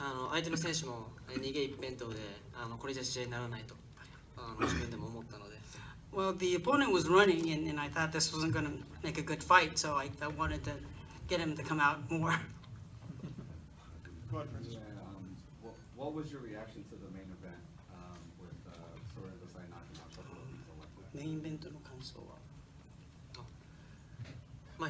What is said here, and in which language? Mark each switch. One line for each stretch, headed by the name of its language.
Japanese: 相手の選手も逃げ一辺倒でこれじゃ試合にならないと自分でも思ったので。
English: Well, the opponent was running, and I thought this wasn't going to make a good fight, so I wanted to get him to come out more. Go ahead, Francis. What was your reaction to the main event with Sor Rungvisai knocking out Superfly?
Japanese: メインイベントの感想は